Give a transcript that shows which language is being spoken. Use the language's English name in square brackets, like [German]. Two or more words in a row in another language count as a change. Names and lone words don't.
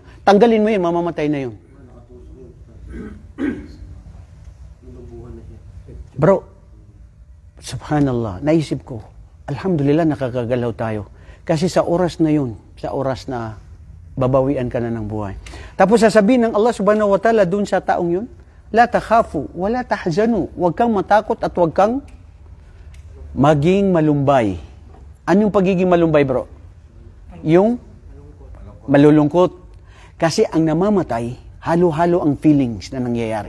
[Filipino] Tanggalin mo yun, mamamatay na yun. Bro, subhanallah, naisip ko, alhamdulillah nakakagalaw tayo. Kasi sa oras na yun, sa oras na babawian ka na ng buhay. Tapos sasabihin ng Allah [Arabic] سبحانه وتعالى [Filipino] dun sa taong yun, [Arabic] لا تخافوا ولا تحزنوا. [Filipino] Huwag kang matakot at huwag kang maging malumbay. Anong pagiging malumbay, bro? Yung malulungkot. Kasi ang namamatay, halo-halo ang feelings na nangyayari.